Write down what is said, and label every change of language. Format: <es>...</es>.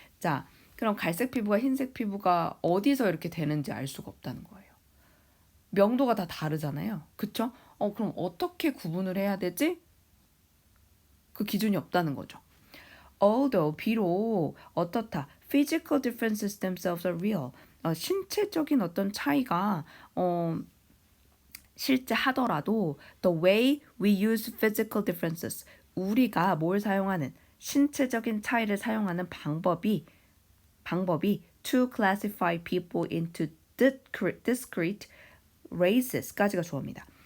<ko>자, 그럼 갈색 피부가 흰색 피부가 어디서 이렇게 되는지 알 수가 없다는 거예요. 명도가 다 다르잖아요. 그쵸? 그럼 어떻게 구분을 해야 되지? 그 기준이 없다는 거죠. Although, 비록 어떻다.</ko> <en>Physical differences themselves are real.</en> <ko>신체적인 어떤 차이가 실제 하더라도</ko> <en>the way we use physical differences,</en> <ko>우리가 뭘 사용하는, 신체적인 차이를 사용하는 방법이</ko> <en>to classify people into discrete races</en> <ko>까지가 주어입니다.</ko>